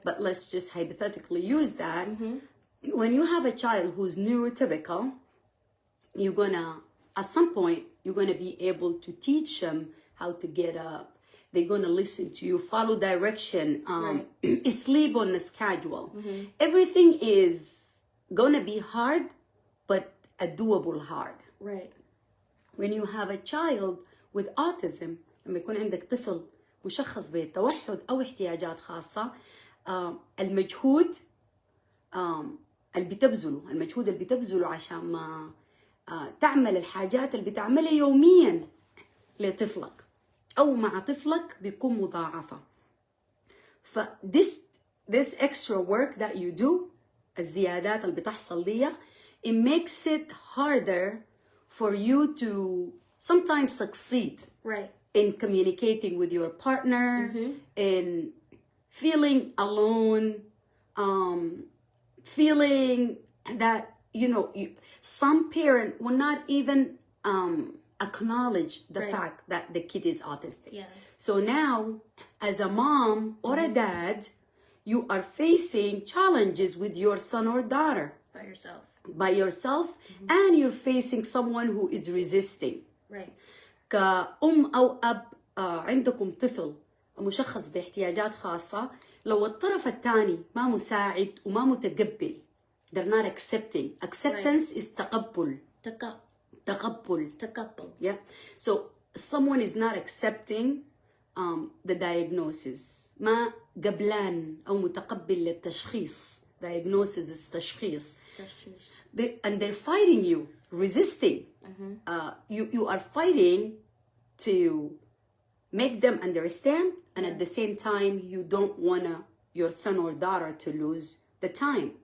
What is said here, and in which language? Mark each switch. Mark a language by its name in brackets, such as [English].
[English] but let's just hypothetically use that. When you have a child who's neurotypical, you're gonna, at some point, you're gonna be able to teach them how to get up. They're gonna listen to you, follow direction, sleep on the schedule. Everything is gonna be hard, but a doable hard. Right. When you have a child with autism, [Arabic] لما يكون عندك طفل مشخص بالتوحد أو احتياجات خاصة, المجهود اللي بتبذله عشان ما تعمل الحاجات اللي بتعملها يوميا لطفلك أو مع طفلك بيكون مضاعفة. [English] ف this extra work that you do, [Arabic] الزيادات اللي بتحصل دي, [English] it makes it harder for you to sometimes succeed, right, in communicating with your partner, in feeling alone, feeling that, you know, some parent will not even acknowledge the fact that the kid is autistic. Yeah. So now, as a mom or a dad, you are facing challenges with your son or daughter. By yourself, and you're facing someone who is resisting. Right. [Arabic] كأم أو أب عندكم طفل مشخص باحتياجات خاصة, لو الطرف الثاني ما مساعد وما متقبل, [English] they're not accepting. Acceptance is تقبل. [Arabic] تقبل. Yeah. [English] So someone is not accepting the diagnosis. [Arabic] ما قبلان أو متقبل للتشخيص. [English] Diagnosis is تشخيص. And they're fighting you, resisting. You are fighting to make them understand, and at the same time, you don't want your son or daughter to lose the time.